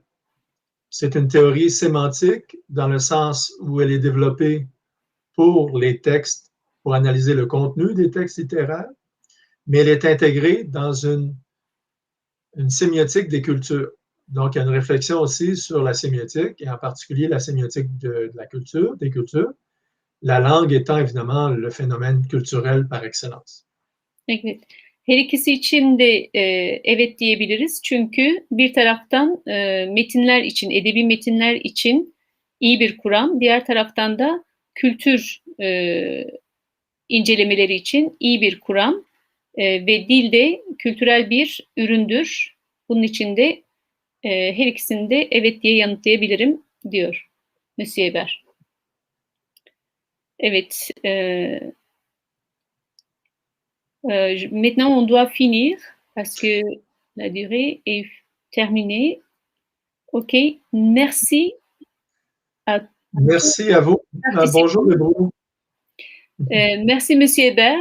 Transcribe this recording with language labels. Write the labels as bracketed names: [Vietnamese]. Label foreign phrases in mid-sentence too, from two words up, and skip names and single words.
[French] C'est une théorie sémantique dans le sens où elle est développée pour les textes, pour analyser le contenu des textes littéraires, mais elle est intégrée dans une sémiotique des cultures. Donc, il y a une réflexion aussi sur la sémiotique, et en particulier la sémiotique de la culture, des cultures, la langue étant évidemment le phénomène culturel par excellence. [Turkish] Evet. Her ikisi için de evet diyebiliriz. Çünkü bir taraftan metinler için, edebi metinler için iyi bir kuram, diğer taraftan da kültür incelemeleri için iyi bir kuram ve dil de kültürel bir üründür. Bunun için de her ikisini de evet diye yanıtlayabilirim diyor Monsieur Hébert. Evet. [French] Maintenant, on doit finir parce que la durée est terminée. OK. Merci Merci à vous. Bonjour, Lebrou. Merci, Monsieur Hébert.